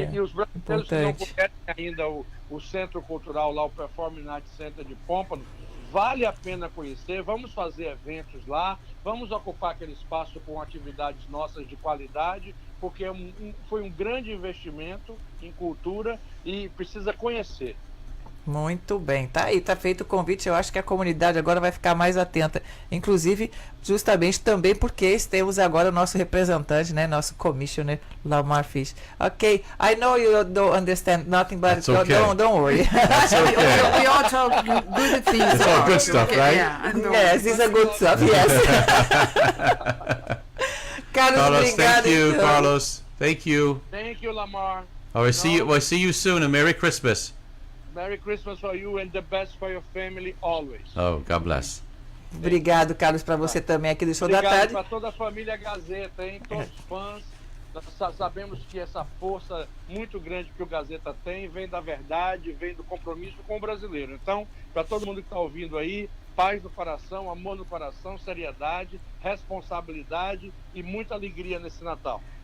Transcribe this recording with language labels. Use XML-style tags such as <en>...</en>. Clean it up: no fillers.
<pt>E os brasileiros que não conhecem ainda o Centro Cultural lá, o Performing Arts Center de Pompano, vale a pena conhecer, vamos fazer eventos lá, vamos ocupar aquele espaço com atividades nossas de qualidade, porque foi um grande investimento em cultura e precisa conhecer. Muito bem, tá aí, tá feito o convite. Eu acho que a comunidade agora vai ficar mais atenta, inclusive justamente também porque temos agora o nosso representante, né, nosso commissioner LAMAR FISHER.</pt> <en>Ok, I know you don't understand nothing, but okay. don't worry. That's okay. We all talk good things. It's all good stuff, right? Yeah, Yes, it's a good stuff, yes.</en> <pt>Carlos, obrigado.</pt> <en>Thank you,</en> <pt>então.</pt> <en>Carlos. Thank you. Thank you, Lamar. We'll see you soon, and Merry Christmas. Merry Christmas for you and the best for your family always. Oh, God bless.</en> <pt>Obrigado, Carlos, para você também aqui do Show da Tarde. Obrigado para toda a família Gazeta, hein? Todos os fãs. Nós sabemos que essa força muito grande que o Gazeta tem vem da verdade, vem do compromisso com o brasileiro. Então, para todo mundo que está ouvindo aí, paz no coração, amor no coração, seriedade, responsabilidade e muita alegria nesse Natal.</pt>